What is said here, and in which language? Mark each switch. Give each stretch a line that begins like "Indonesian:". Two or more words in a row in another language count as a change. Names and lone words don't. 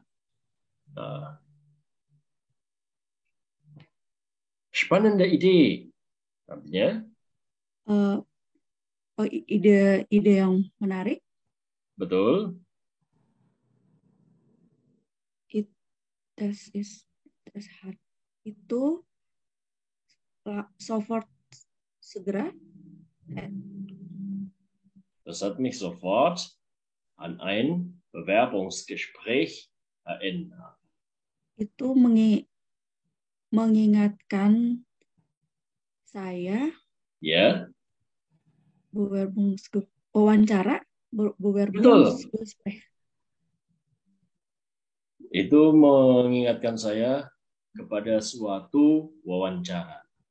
Indonesian: Nah,
German: spannende Idee.
Indonesian: Artinya, Ide yang menarik. betul.
German: Das hard.
Indonesian: Itu sofort segera.
German: Das hat mich sofort an ein Bewerbungsgespräch erinnert.
Indonesian: Itu mengingatkan saya Ya, wawancara. Bewerbungsgespräch. itu mengingatkan saya kepada suatu wawancara.